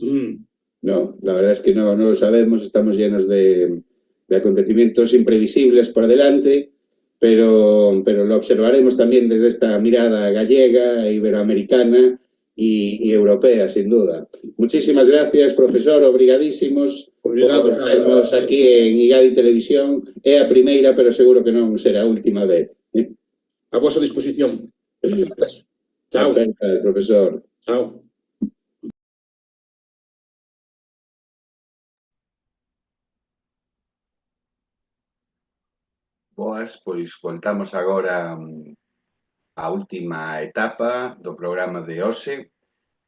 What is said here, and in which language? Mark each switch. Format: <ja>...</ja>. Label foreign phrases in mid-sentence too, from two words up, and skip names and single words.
<es>No, la verdad es que no lo sabemos, estamos llenos de acontecimientos imprevisibles por delante, pero lo observaremos también desde esta mirada gallega, iberoamericana y europea, sin duda. Muchísimas gracias, profesor,</es> <gl>obrigadísimos. Obrigado. Estamos aquí en IGADI Televisión, é a primeira, pero seguro que non será a última vez. A vosa disposición. Chao. Profesor. Chao. Boas, pois voltamos agora á última etapa do programa de hoxe.</gl>